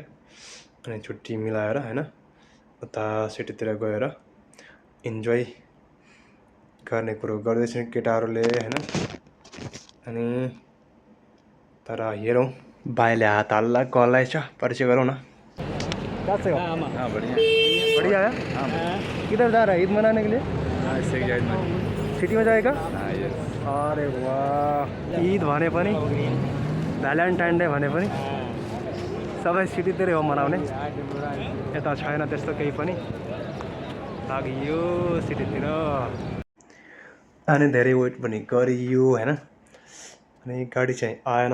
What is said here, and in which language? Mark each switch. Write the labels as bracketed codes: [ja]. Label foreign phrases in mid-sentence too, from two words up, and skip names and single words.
[ne] अनि छुट्टी मिलाएर हैन उता सिटीतिर गएर इन्जोय गर्ने कुरो गर्दैछन् केटाहरुले हैन। अनि तर हेरौं भाइले हात हाल्ला कसलाई छ परिचय गरौँ न। [hi] कैसे हो? हाँ बढ़िया बढ़िया है। हाँ किधर जा रहा है ईद मनाने के लिए? सिटी में जाएगा? हाँ यस। [ne] अरे वाह, ईद भने पनि भ्यालेन्टाइन डे भने पनि सबै सिटीतिरै हो मनाउने। यता छैन त्यस्तो केही पनि, लागियो सिटीतिर। अनि धेरै वेट पनि गरियो हैन। अनि गाडी चाहिँ आएन।